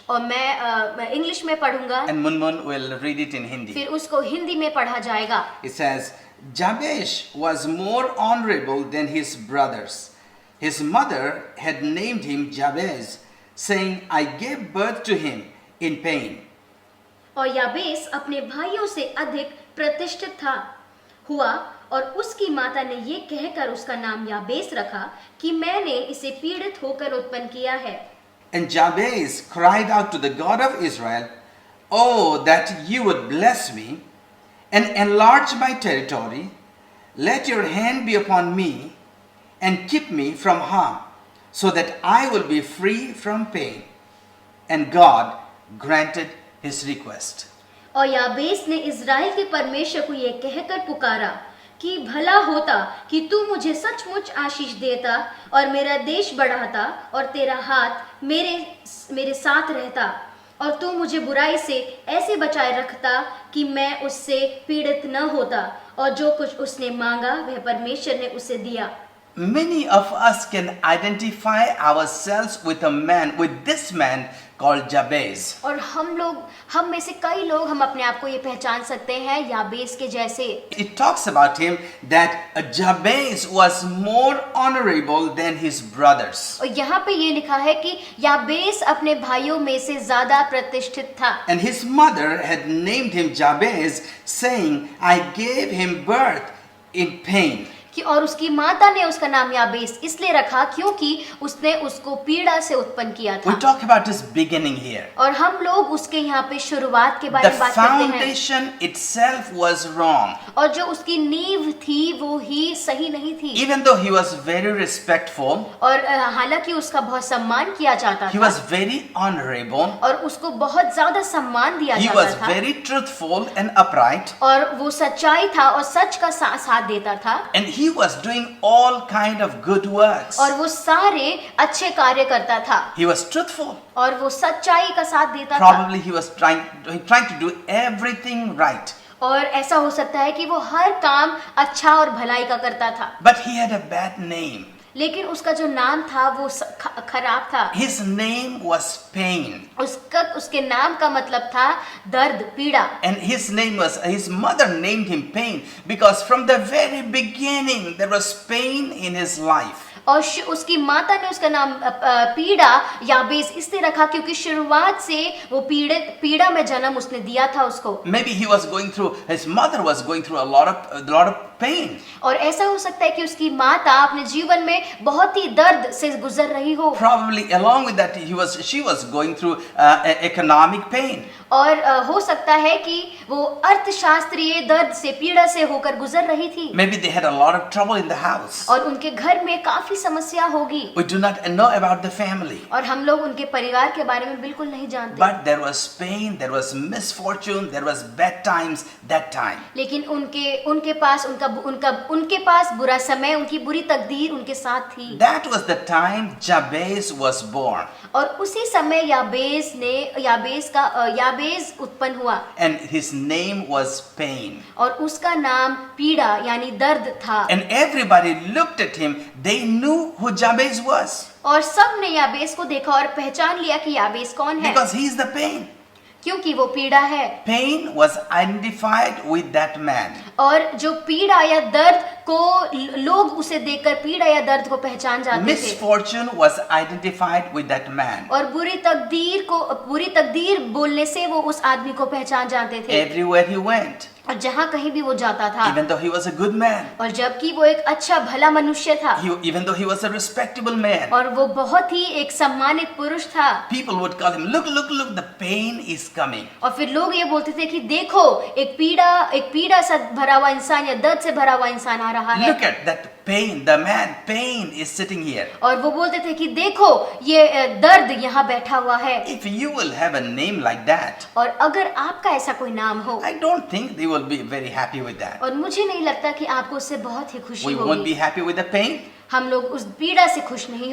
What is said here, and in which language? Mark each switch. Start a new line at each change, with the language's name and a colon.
Hindi: और मैं इंग्लिश में पढ़ूंगा
English: and Munmun will read it in Hindi.
Hindi: फिर उसको हिंदी में पढ़ा जाएगा।
English: It says, Jabesh was more honorable than his brothers. His mother had named him Jabez, saying, I gave birth to him in pain.
Hindi: और याबेस अपने भाइयों से अधिक प्रतिष्ठित हुआ और उसकी माता ने ये कहकर उसका नाम याबेस रखा कि मैंने इसे पीड़ित होकर उत्पन्न किया है।
English: And Jabez cried out to the God of Israel, Oh, that you would bless me and enlarge my territory. Let your hand be upon me and keep me from harm, so that I will be free from pain. And God granted his request.
Hindi: और याबेस ने Israel के परमेश्वर को ये कहकर पुकारा कि भला होता कि तू मुझे सचमुच आशीष देता और मेरा देश बढ़ाता और तेरा हाथ मेरे साथ रहता और तू मुझे बुराई से ऐसे बचाए रखता कि मैं उससे पीड़ित न होता और जो कुछ उसने मांगा वह परमेश्वर ने उसे दिया।
English: Many of us can identify ourselves with this man called Jabez.
Hindi: और हम में से कई लोग हम अपने आप को ये पहचान सकते हैं याबेस के जैसे।
English: It talks about him that Jabez was more honorable than his brothers.
Hindi: और यहाँ पे ये लिखा है कि याबेस अपने भाइयों में से ज्यादा प्रतिष्ठित था।
English: And his mother had named him Jabez, saying, I gave him birth in pain.
Hindi: कि और उसकी माता ने उसका नाम याबेस इसलिए रखा क्योंकि उसने उसको पीड़ा से उत्पन्न किया
English: We
Hindi: था।
English: talk about his beginning here.
Hindi: और हम लोग उसके यहाँ पे शुरुआत के बारे
English: The
Hindi: में बात करते हैं
English: foundation itself was wrong.
Hindi: और जो उसकी नींव थी वो ही सही नहीं थी।
English: Even though he was very respectful,
Hindi: और हालांकि उसका बहुत सम्मान किया जाता
English: he
Hindi: था
English: was very honorable,
Hindi: और उसको बहुत ज्यादा सम्मान दिया
English: he
Hindi: जाता
English: was
Hindi: था
English: very truthful and upright,
Hindi: और वो सच्चाई था और सच का साथ देता था
English: and he was doing all kind of good works.
Hindi: और वो सारे अच्छे कार्य करता था
English: He was truthful.
Hindi: और वो सच्चाई का साथ देता था
English: Probably he was trying to do everything right.
Hindi: और ऐसा हो सकता है कि वो हर काम अच्छा और भलाई का करता था
English: But he had a bad name.
Hindi: लेकिन उसका जो नाम था वो खराब था।
English: His name was pain.
Hindi: उसके नाम का मतलब था दर्द, पीड़ा।
English: And his mother named him pain because from the very beginning there was pain in his life.
Hindi: और उसकी माता ने उसका नाम पीड़ा याबेस इसलिए रखा क्योंकि शुरुआत से वो पीड़ा में जन्म उसने दिया था उसको।
English: Maybe his mother was going through a lot of pain.
Hindi: और ऐसा हो सकता है कि उसकी माता अपने जीवन में बहुत ही दर्द से गुजर रही हो।
English: Probably along with that she was going through economic pain.
Hindi: और हो सकता है कि वो अर्थशास्त्रीय दर्द से पीड़ा से होकर गुजर रही थी।
English: Maybe they had a lot of trouble in the house.
Hindi: और उनके घर में काफी समस्या होगी।
English: We do not know about the family.
Hindi: और हम लोग उनके परिवार के बारे में बिल्कुल नहीं जानते।
English: But there was pain, there was misfortune, there was bad times that time.
Hindi: लेकिन उनके पास उनका उनके पास बुरा समय, उनकी बुरी तकदीर उनके साथ थी।
English: That was the time Jabez was born.
Hindi: और उसी समय याबेज उत्पन्न हुआ
English: And his name was Pain.
Hindi: और उसका नाम पीड़ा यानी दर्द था।
English: And everybody looked at him. They knew who Jabez was.
Hindi: और सब ने याबेज को देखा और पहचान लिया कि याबेज कौन है,
English: Because he is the pain.
Hindi: क्योंकि वो पीड़ा है।
English: Pain was identified with that man.
Hindi: और जो पीड़ा या दर्द को लोग उसे देखकर पीड़ा या दर्द को पहचान जाते थे।
English: Misfortune was identified with that man.
Hindi: और बुरी तकदीर बोलने से वो उस आदमी को पहचान जाते थे।
English: Everywhere he went,
Hindi: और जहाँ कहीं भी वो जाता था,
English: even though he was a good man,
Hindi: और जबकि वो एक अच्छा भला मनुष्य था,
English: even though he was a respectable man,
Hindi: और वो बहुत ही एक सम्मानित पुरुष था,
English: people would call him, look, the pain is coming.
Hindi: और फिर लोग ये बोलते थे कि देखो एक पीड़ा से भरा हुआ इंसान या दर्द से भरा हुआ इंसान आ रहा है।
English: Look at that pain, the man pain is sitting here.
Hindi: और वो बोलते थे कि देखो ये दर्द यहाँ बैठा हुआ है।
English: If you will have a name like that,
Hindi: और अगर आपका ऐसा कोई नाम हो,
English: I don't think they will be very happy with that.
Hindi: और मुझे नहीं लगता कि आपको उससे बहुत ही खुशी
English: We won't
Hindi: होगी।
English: be happy with the pain.
Hindi: हम लोग उस पीड़ा से खुश नहीं